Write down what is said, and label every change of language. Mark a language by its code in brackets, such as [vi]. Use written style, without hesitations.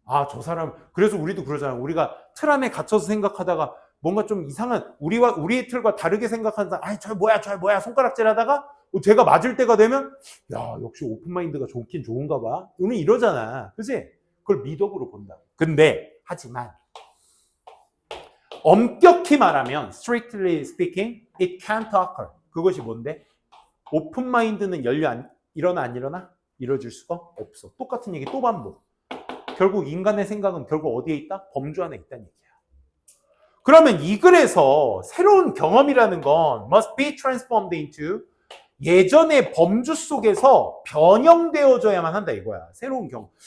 [ko] 저 사람, 그래서 우리도 그러잖아. 우리가 틀 안에 갇혀서 생각하다가 뭔가 좀 이상한, 우리의 틀과 다르게 생각하는 사람, 저 뭐야, 손가락질 하다가 제가 맞을 때가 되면, 야, 역시 오픈마인드가 좋긴 좋은가 봐. 우리 이러잖아. 그치? 그걸 미덕으로 본다. 근데, 하지만, 엄격히 말하면 [en] strictly speaking, it can't occur. [ko] 그것이 뭔데? 오픈 마인드는 일어나 안 일어나? 이루어질 수가 없어. 똑같은 얘기 또 반복. 결국 인간의 생각은 결국 어디에 있다? 범주 안에 있다는 얘기야. 그러면 이 글에서 새로운 경험이라는 건 [en] must be transformed into [ko] 예전의 범주 속에서 변형되어져야만 한다 이거야. 새로운 경험.